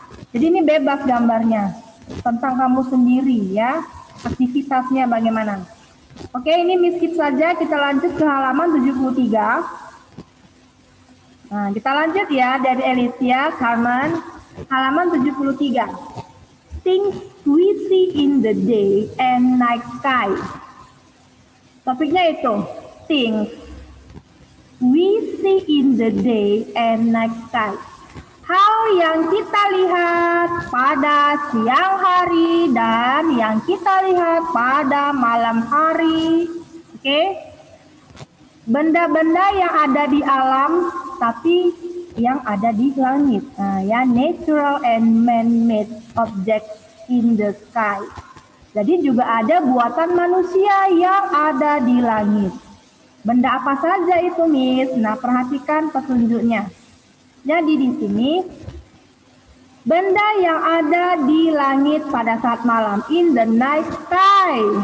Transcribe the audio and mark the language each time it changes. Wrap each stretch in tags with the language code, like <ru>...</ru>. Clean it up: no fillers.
<id>Jadi ini bebas gambarnya. Tentang kamu sendiri ya. Aktivitasnya bagaimana. Oke, ini Miss skip saja. Kita lanjut ke halaman 73. Nah, kita lanjut ya dari Alicia Carmen. Halaman 73.</id> <en>Things we see in the day and night sky.</en> <id>Topiknya itu,</id> <en>things we see in the day and night sky.</en> <id>Hal yang kita lihat pada siang hari dan yang kita lihat pada malam hari. Oke? Benda-benda yang ada di alam tapi yang ada di langit. Nah, ya,</id> <en>natural and man-made objects in the sky.</en> <id>Jadi juga ada buatan manusia yang ada di langit. Benda apa saja itu, Miss? Nah, perhatikan petunjuknya. Jadi di sini benda yang ada di langit pada saat malam,</id> <en>in the night sky.</en>